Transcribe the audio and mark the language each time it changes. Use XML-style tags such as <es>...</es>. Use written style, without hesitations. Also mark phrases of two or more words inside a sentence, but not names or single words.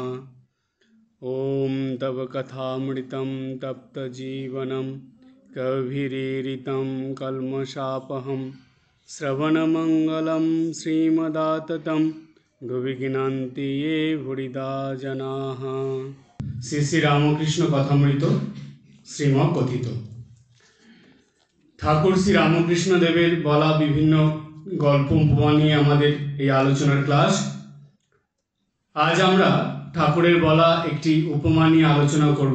<sa>ॐ तव कथामृतं तप्तजीवनं कविरीरितं कल्मषापहं श्रवणमङ्गलं श्रीमदाततं भुवि ये भूरिदा जनाः।</sa> <bn>শ্রী শ্রী রামকৃষ্ণ কথামৃত শ্রীমৎ কথিত। ঠাকুর শ্রী রামকৃষ্ণ দেবের বলা বিভিন্ন গল্প উপমা নিয়ে আমাদের এই আলোচনার ক্লাস। আজ আমরা ঠাকুরের বলা একটি উপমা নিয়ে আলোচনা করব।</bn>